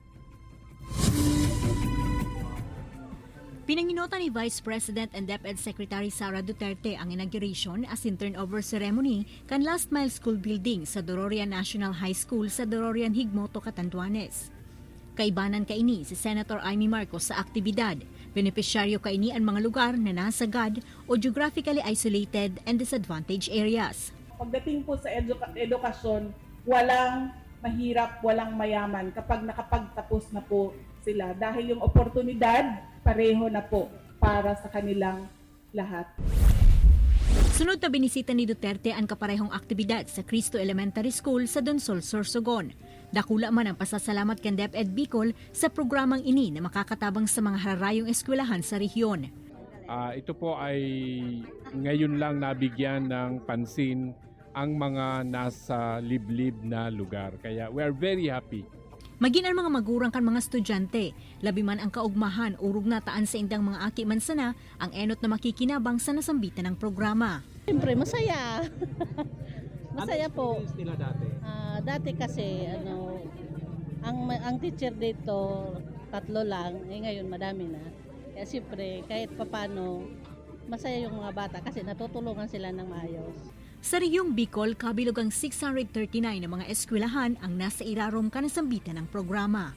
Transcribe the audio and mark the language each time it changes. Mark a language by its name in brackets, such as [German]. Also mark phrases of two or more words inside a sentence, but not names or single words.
[Bikol] Pinanginotan ni Vice President and DepEd Secretary Sara Duterte ang [English] inauguration as in turnover ceremony [Bikol] kan Last Mile School Building sa Dororia National High School sa Dororian Higmoto, Catanduanes. Kaibanan kaini si Senator Amy Marcos sa aktibidad. Benepisyaryo kaini ang mga lugar na nasagad o [English] geographically isolated and disadvantaged areas. [Filipino] Pagdating po sa edukasyon, walang mahirap, walang mayaman kapag nakapagtapos na po sila. Dahil yung oportunidad, pareho na po para sa kanilang lahat. Sunod na binisita ni Duterte ang kaparehong aktibidad sa Cristo Elementary School sa Donsol, Sorsogon. [Bikol] Dakula man ang pasasalamat kan DepEd Bicol sa programang ini na makakatabang sa mga hararayong eskwelahan sa rehiyon. [Filipino] Ito po ay ngayon lang nabigyan ng pansin ang mga nasa liblib na lugar. [English] Kaya we are very happy. [Bikol] Maging ang mga magurang kan mga estudyante, labi man ang kaugmahan urog na taan sa indang mga aki man sana ang enot na makikinabang sa nasambitan ng programa. [Filipino] Siyempre, masaya. Masaya po. Ano nila dati? Dati kasi ang teacher dito 3 lang, ngayon madami na. Kaya siyempre kahit papano masaya yung mga bata kasi natutulungan sila ng maayos. [Bikol] Sa Riyong Bicol, kabilugang 639 na mga eskwelahan ang nasa irarom kanasambitan ng programa.